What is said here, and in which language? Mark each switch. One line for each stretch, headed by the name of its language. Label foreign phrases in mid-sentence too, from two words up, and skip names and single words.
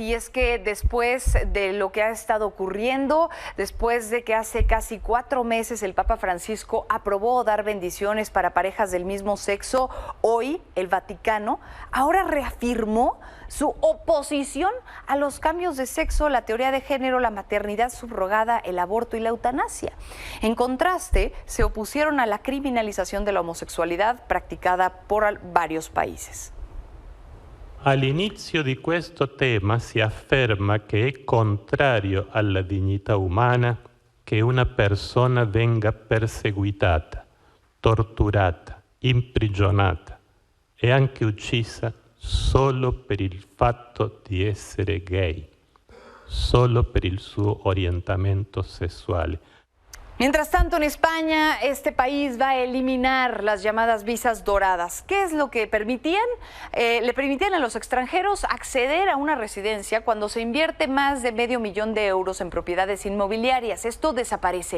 Spanish: Y es que después de lo que ha estado ocurriendo, después de que hace casi 4 meses el Papa Francisco aprobó dar bendiciones para parejas del mismo sexo, hoy el Vaticano ahora reafirmó su oposición a los cambios de sexo, la teoría de género, la maternidad subrogada, el aborto y la eutanasia. En contraste, se opusieron a la criminalización de la homosexualidad practicada por varios países.
Italian: All'inizio di questo tema si afferma che è contrario alla dignità umana che una persona venga perseguitata, torturata, imprigionata e anche uccisa solo per il fatto di essere gay, solo per il suo orientamento sessuale.
Spanish: Mientras tanto, en España, este país va a eliminar las llamadas visas doradas. ¿Qué es lo que permitían? Le permitían a los extranjeros acceder a una residencia cuando se invierte más de $500,000 en propiedades inmobiliarias. Esto desaparece.